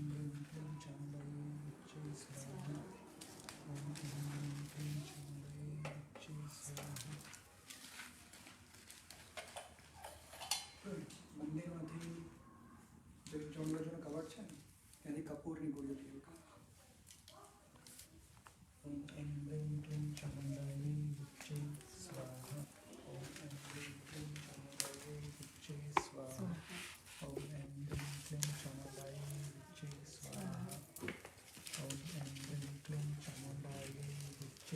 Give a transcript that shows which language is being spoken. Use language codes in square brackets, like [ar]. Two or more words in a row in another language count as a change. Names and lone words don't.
[gu] મંદિરમાંથી જે ચોંગરાજોનો કવચ છે ને ત્યાંથી કપૂરની ગોળીઓ થઈ [sa] ओम ऐं ह्रीं क्लीं चामुण्डाय विच्चे स्वाहा ओम ऐं ह्रीं क्लीं चामुण्डाय विच्चे स्वाहा ओम ऐं ह्रीं क्लीं चामुण्डाय विच्चे स्वाहा ओम ऐं ह्रीं क्लीं चामुण्डाय विच्चे